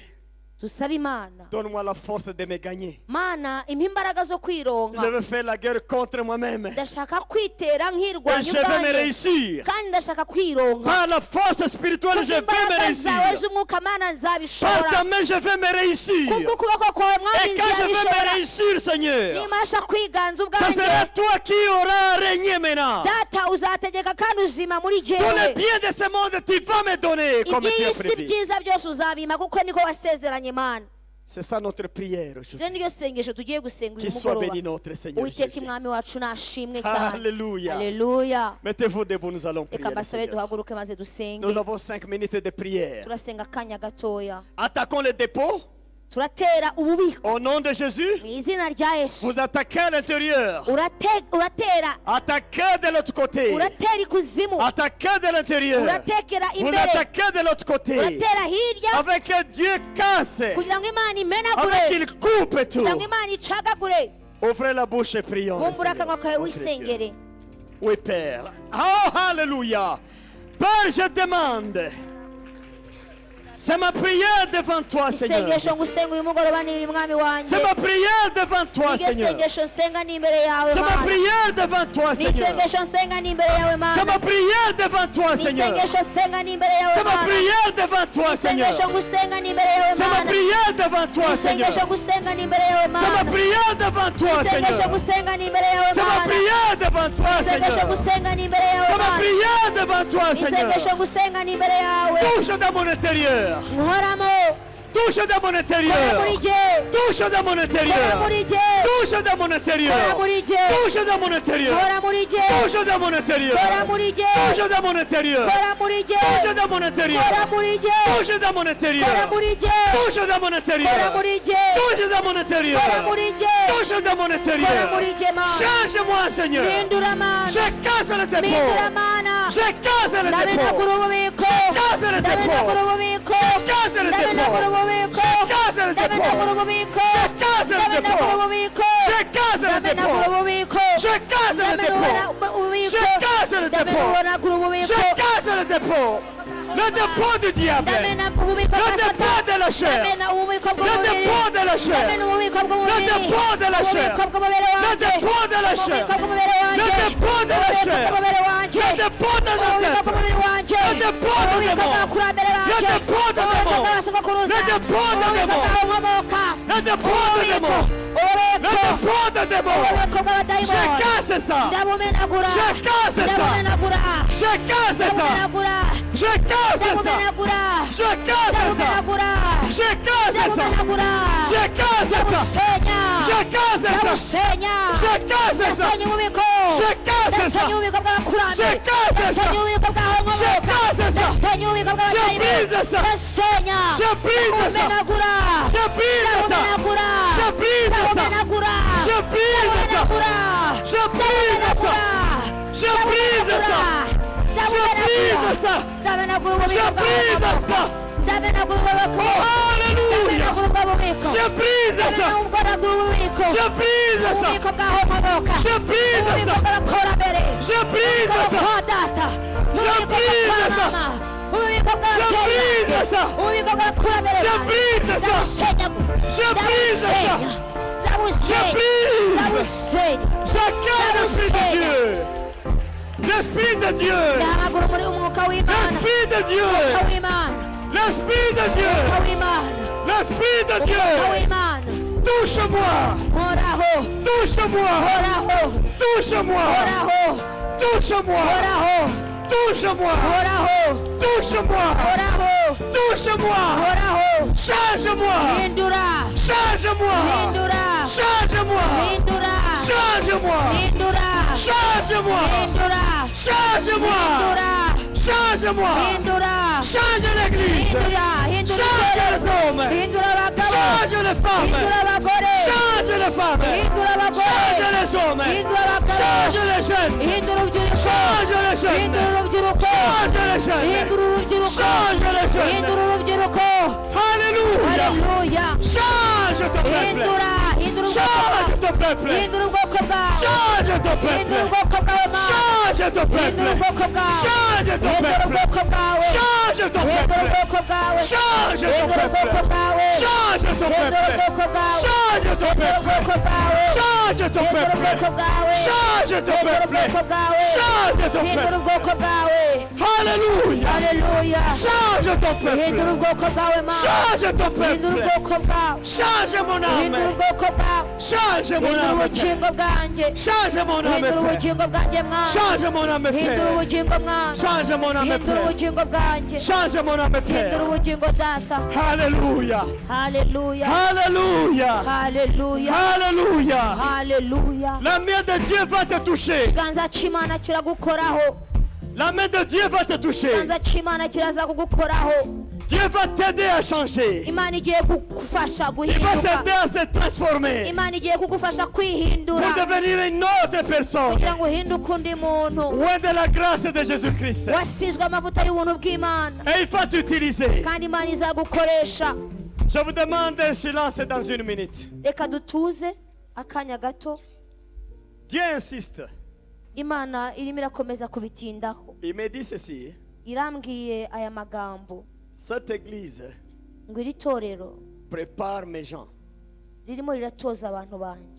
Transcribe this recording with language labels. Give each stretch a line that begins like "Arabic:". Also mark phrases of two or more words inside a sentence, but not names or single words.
Kinyarwanda: dusabe Imana,
French: donne-moi la force de me gagner.
Kinyarwanda: Mana impa imbaraga zo kwironka,
French: Je veux faire la guerre contre moi-même.
Kinyarwanda: ndashaka kwitera
French: Et
Kinyarwanda: nkirwanya
French: je vais me
Kinyarwanda: ubwanjye,
French: réussir.
Kinyarwanda: kandi ndashaka kwironka.
French: Par la force spirituelle, je vais me
Kinyarwanda: Imbaraga zawe
French: réussir.
Kinyarwanda: z'umwuka Mana
French: Par
Kinyarwanda: nzabishobora,
French: ta main, je vais me réussir.
Kinyarwanda: kubw'ukuboko kwawe mwami
French: Et quand je vais me
Kinyarwanda: nzabishobora.
French: réussir, Seigneur,
Kinyarwanda: Nimasha kwiganza
French: ça
Kinyarwanda: ubwanjye,
French: sera toi qui auras régné maintenant.
Kinyarwanda: data uzategeka kandi uzima muri
French: Tous les
Kinyarwanda: jewe.
French: biens de ce monde, tu vas me donner comme tu as
Kinyarwanda: Iby'isi
French: prévu.
Kinyarwanda: byiza byose uzabima, kuko niko wasezeranye Mana.
French: C'est ça notre prière aujourd'hui.
Kinyarwanda: Iryo niryo sengesho tugiye gusenga uyu
French: Qu'il soit
Kinyarwanda: mugoroba.
French: béni notre Seigneur
Kinyarwanda: Uwiteka
French: Jésus.
Kinyarwanda: umwami wacu nashimwe cyane.
French: Alléluia.
Kinyarwanda: Haleluya.
French: Mettez-vous debout, nous allons prier.
Kinyarwanda: Reka
French: le
Kinyarwanda: mbasabe
French: Seigneur.
Kinyarwanda: duhaguruke maze dusenge.
French: Nous avons 5 minutes de prière.
Kinyarwanda: Turasenga akanya gatoya.
French: Attaquons le dépôt.
Kinyarwanda: Turatera ububiko
French: Au nom de Jésus,
Kinyarwanda: mu izina rya Yesu.
French: vous attaquez à l'intérieur.
Kinyarwanda: Uratera
French: Attaquez de l'autre côté.
Kinyarwanda: uratera ikuzimu,
French: Attaquez de l'intérieur.
Kinyarwanda: uratekera
French: Vous
Kinyarwanda: imbere,
French: attaquez de l'autre côté.
Kinyarwanda: uratera hirya,
French: Avec que Dieu casse.
Kinyarwanda: kugira ngo Imana
French: Avec
Kinyarwanda: imenagure,
French: qu'il coupe tout.
Kinyarwanda: kugira ngo Imana icagagure.
French: Ouvrez la bouche et prions. le
Kinyarwanda: Bumbura
French: Seigneur,
Kinyarwanda: akanwa kawe
French: notre Dieu.
Kinyarwanda: wisengere.
French: Oui, Père. Oh, Alléluia. Père, je demande. C'est ma prière devant toi, Seigneur.
Kinyarwanda: Isengesho ngusenga uyu mugoroba ni iri mwami wanjye.
French: C'est ma prière devant toi,
Kinyarwanda: Iryo
French: Seigneur.
Kinyarwanda: sengesho nsenga ni imbere yawe
French: C'est ma
Kinyarwanda: Mana.
French: prière devant toi,
Kinyarwanda: Ni
French: Seigneur.
Kinyarwanda: isengesho nsenga ni imbere yawe
French: C'est
Kinyarwanda: Mana.
French: ma prière devant toi,
Kinyarwanda: Ni
French: Seigneur.
Kinyarwanda: isengesho nsenga ni imbere yawe
French: C'est ma
Kinyarwanda: Mana.
French: prière devant toi, Seigneur.
Kinyarwanda: Isengesho ngusenga ni imbere yawe
French: C'est ma
Kinyarwanda: Mana.
French: prière devant toi, Seigneur.
Kinyarwanda: Isengesho ngusenga ni imbere yawe
French: C'est ma
Kinyarwanda: Mana.
French: prière devant toi,
Kinyarwanda: Isengesho
French: Seigneur.
Kinyarwanda: ngusenga ni imbere yawe
French: C'est ma
Kinyarwanda: Mana.
French: prière devant toi,
Kinyarwanda: Isengesho
French: Seigneur.
Kinyarwanda: ngusenga ni imbere yawe
French: C'est ma
Kinyarwanda: Mana.
French: prière devant toi, Seigneur.
Kinyarwanda: Isengesho ngusenga ni imbere yawe.
French: Touche dans mon intérieur.
Kinyarwanda: Nkoramo,
French: Touche dans mon
Kinyarwanda: kora
French: intérieur.
Kinyarwanda: muri jye,
French: Touche dans mon
Kinyarwanda: kora
French: intérieur.
Kinyarwanda: muri jye,
French: Touche dans mon intérieur.
Kinyarwanda: kora muri jye,
French: Touche dans mon intérieur.
Kinyarwanda: kora muri jye,
French: Touche dans mon intérieur.
Kinyarwanda: kora muri jye,
French: Touche dans mon intérieur.
Kinyarwanda: kora muri jye,
French: Touche dans mon intérieur.
Kinyarwanda: kora muri jye,
French: Touche dans mon
Kinyarwanda: kora
French: intérieur.
Kinyarwanda: muri jye,
French: Touche dans mon
Kinyarwanda: kora
French: intérieur.
Kinyarwanda: muri jye,
French: Touche dans mon intérieur.
Kinyarwanda: kora muri jye,
French: Touche dans mon
Kinyarwanda: kora
French: intérieur.
Kinyarwanda: muri jye Mana.
French: Change-moi, Seigneur.
Kinyarwanda: Mpindura Mana,
French: Je casse le dépôt.
Kinyarwanda: mpindura Mana.
French: Je casse le
Kinyarwanda: Ndamenagura
French: dépôt.
Kinyarwanda: ububiko,
French: Casse le
Kinyarwanda: ndamenagura
French: dépôt.
Kinyarwanda: ububiko,
French: Casse le dépôt.
Kinyarwanda: ndamenagura ububiko,
French: Je casse le dépôt.
Kinyarwanda: ndamenagura ububiko,
French: casse le
Kinyarwanda: ndamenagura
French: dépôt.
Kinyarwanda: ububiko,
French: Je casse le
Kinyarwanda: ndamenagura
French: dépôt.
Kinyarwanda: ububiko,
French: Je casse le dépôt.
Kinyarwanda: ububiko,
French: Je casse le dépôt.
Kinyarwanda: ndamenagura ububiko,
French: Je casse le dépôt. Le dépôt du diable.
Kinyarwanda: ndamena ububiko
French: Le
Kinyarwanda: bwa
French: dépôt
Kinyarwanda: Satani,
French: de la chair.
Kinyarwanda: ndamena ububiko
French: Le
Kinyarwanda: bw'umubiri,
French: dépôt de la chair.
Kinyarwanda: ndamena ububiko bw'umubiri,
French: Le dépôt de la chair.
Kinyarwanda: ububiko bw'umubiri
French: Le
Kinyarwanda: wanjye,
French: dépôt de la chair.
Kinyarwanda: ububiko bw'umubiri wanjye,
French: Le dépôt de la
Kinyarwanda: ububiko
French: chair.
Kinyarwanda: bw'umubiri wanjye,
French: Le dépôt des
Kinyarwanda: ububiko
French: ancêtres.
Kinyarwanda: bw'umubiri wanjye,
French: Le dépôt de
Kinyarwanda: ububiko
French: démons.
Kinyarwanda: bw'abakurambere
French: Le
Kinyarwanda: banjye,
French: dépôt de
Kinyarwanda: ububiko
French: démons.
Kinyarwanda: bw'abasogokuruza,
French: Le dépôt de
Kinyarwanda: ububiko
French: démons.
Kinyarwanda: bw'aho nkomoka,
French: Le dépôt de démons. Le dépôt de démons.
Kinyarwanda: ububiko
French: Je
Kinyarwanda: bw'abadayimoni,
French: casse ça.
Kinyarwanda: ndabumenagura,
French: Je casse ça.
Kinyarwanda: ndabumenagura,
French: Je casse ça.
Kinyarwanda: ndabumenagura,
French: Je casse ça.
Kinyarwanda: ndabumenagura,
French: Je casse ça.
Kinyarwanda: ndabumenagura,
French: Je casse ça.
Kinyarwanda: ndabumenagura,
French: Je casse ça.
Kinyarwanda: ndabusenya,
French: Je casse ça.
Kinyarwanda: ndabusenya,
French: Je casse ça.
Kinyarwanda: ndasenya ububiko,
French: Je casse ça.
Kinyarwanda: ndasenya ububiko bw'abakurambere,
French: Je casse ça.
Kinyarwanda: ndasenya ububiko bw'aho nkomoka,
French: Je casse ça.
Kinyarwanda: ndasenya ububiko bw'abadayimoni,
French: Je brise ça.
Kinyarwanda: ndasenya,
French: Je brise ça.
Kinyarwanda: ndabumenagura,
French: Je brise ça.
Kinyarwanda: ndabumenagura,
French: Je brise ça.
Kinyarwanda: ndabumenagura,
French: Je brise ça.
Kinyarwanda: ndabumenagura,
French: Je brise ça. Je brise ça. Je brise ça.
Kinyarwanda: ndamenagura
French: Je
Kinyarwanda: ububiko
French: brise
Kinyarwanda: bw'aho
French: ça.
Kinyarwanda: ndamenagura ububiko,
French: Alléluia.
Kinyarwanda: ndamenagura ubwo bubiko,
French: Je brise ça.
Kinyarwanda: ndamenagura ububiko,
French: Je brise ça.
Kinyarwanda: ububiko bw'aho nkomoka,
French: Je brise
Kinyarwanda: ububiko
French: ça.
Kinyarwanda: bw'abakurambere,
French: Je brise
Kinyarwanda: ububiko
French: ça.
Kinyarwanda: bwa data, ububiko
French: brise
Kinyarwanda: bwa
French: ça.
Kinyarwanda: mama, ububiko
French: Je
Kinyarwanda: bw'ababyeyi
French: brise ça.
Kinyarwanda: banjye, ububiko bw'abakurambere
French: Je
Kinyarwanda: banjye,
French: brise ça.
Kinyarwanda: ndabusenyagura,
French: Je brise ça.
Kinyarwanda: ndabusenya,
French: Je
Kinyarwanda: ndabusenya,
French: brise.
Kinyarwanda: ndabusenya,
French: Chacun l'Esprit de Dieu. L'Esprit de Dieu.
Kinyarwanda: ndahamagara muri umwuka w'Imana,
French: L'Esprit de Dieu.
Kinyarwanda: umwuka w'Imana,
French: L'Esprit de Dieu.
Kinyarwanda: umwuka w'Imana,
French: L'Esprit de
Kinyarwanda: umwuka
French: Dieu.
Kinyarwanda: w'Imana,
French: Touche-moi.
Kinyarwanda: horaho,
French: Touche-moi.
Kinyarwanda: horaho,
French: Touche-moi.
Kinyarwanda: horaho,
French: Touche-moi.
Kinyarwanda: horaho,
French: Touche-moi.
Kinyarwanda: horaho,
French: Touche-moi.
Kinyarwanda: horaho,
French: Touche-moi.
Kinyarwanda: horaho,
French: Change-moi.
Kinyarwanda: hindura
French: Change-moi.
Kinyarwanda: hindura
French: Change-moi.
Kinyarwanda: hindura
French: Change-moi.
Kinyarwanda: hindura
French: Change-moi.
Kinyarwanda: hindura
French: Change-moi.
Kinyarwanda: hindura
French: Change-moi.
Kinyarwanda: hindura
French: Change l'église.
Kinyarwanda: hindura
French: Change les hommes.
Kinyarwanda: hindura abagabo
French: Change les femmes.
Kinyarwanda: hindura abagore
French: Change les femmes.
Kinyarwanda: hindura abagore
French: Change les hommes.
Kinyarwanda: hindura abagabo
French: Change les jeunes.
Kinyarwanda: hindura urubyiruko
French: Change les jeunes.
Kinyarwanda: hindura urubyiruko
French: Change les jeunes.
Kinyarwanda: hindura urubyiruko
French: Change les jeunes.
Kinyarwanda: hindura urubyiruko
French: Alléluia.
Kinyarwanda: haleluya
French: Change ton peuple.
Kinyarwanda: hindura hindura
French: Change
Kinyarwanda: ubwoko
French: ton peuple.
Kinyarwanda: hindura ubwoko bwawe
French: Change ton
Kinyarwanda: hindura
French: peuple.
Kinyarwanda: ubwoko bwawe mana
French: Change ton
Kinyarwanda: hindura
French: peuple.
Kinyarwanda: ubwoko bwawe
French: Change ton
Kinyarwanda: hindura
French: peuple.
Kinyarwanda: ubwoko bwawe
French: Change ton
Kinyarwanda: hindura
French: peuple.
Kinyarwanda: ubwoko bwawe
French: Change ton
Kinyarwanda: hindura ubwoko
French: peuple.
Kinyarwanda: bwawe
French: Change ton
Kinyarwanda: hindura
French: peuple.
Kinyarwanda: ubwoko bwawe
French: Change ton
Kinyarwanda: hindura
French: peuple.
Kinyarwanda: ubwoko bwawe
French: Change ton
Kinyarwanda: hindura
French: peuple.
Kinyarwanda: ubwoko bwawe
French: Change ton
Kinyarwanda: hindura
French: peuple.
Kinyarwanda: ubwoko bwawe
French: Change ton
Kinyarwanda: hindura
French: peuple.
Kinyarwanda: ubwoko bwawe
French: Alléluia.
Kinyarwanda: haleluya
French: Change ton
Kinyarwanda: hindura
French: peuple.
Kinyarwanda: ubwoko bwawe mana
French: Change ton
Kinyarwanda: hindura
French: peuple.
Kinyarwanda: ubwoko bwawe
French: Change mon âme.
Kinyarwanda: hindura ubwoko bwawe
French: Change mon
Kinyarwanda: hindura
French: âme.
Kinyarwanda: ubugingo bwanjye
French: Change mon âme.
Kinyarwanda: hindura ubugingo bwanjye mwana
French: Change mon âme.
Kinyarwanda: hindura ubugingo mwana
French: Change mon âme.
Kinyarwanda: hindura ubugingo bwanjye
French: Change mon âme.
Kinyarwanda: hindura ubugingo data
French: Alléluia.
Kinyarwanda: haleluya
French: Alléluia.
Kinyarwanda: haleluya
French: Alléluia.
Kinyarwanda: haleluya
French: La main de Dieu va te toucher.
Kinyarwanda: ikiganza cy'imana kiragukoraho
French: La main de Dieu va te toucher.
Kinyarwanda: ikiganza cy'imana kiraza kugukoraho
French: Dieu va t'aider à changer.
Kinyarwanda: imana igiye kugufasha
French: Il va
Kinyarwanda: guhinduka
French: t'aider à se transformer
Kinyarwanda: imana igiye kugufasha kwihindura
French: pour devenir une autre personne.
Kinyarwanda: kugira ngo uhinduke undi muntu
French: Loin de la grâce de Jésus-Christ.
Kinyarwanda: wasizwe amavuta y'ubuntu bw'imana
French: Et il va t'utiliser.
Kinyarwanda: kandi imana izagukoresha
French: Je vous demande un silence dans une minute.
Kinyarwanda: reka dutuze akanya gato
French: Dieu insiste.
Kinyarwanda: imana irimo irakomeza kubitindaho
French: Il me dit ceci.
Kinyarwanda: irambwiye aya magambo
French: Cette église
Kinyarwanda: ngo iri torero
French: prépare mes gens.
Kinyarwanda: ririmo riratoza abantu banjye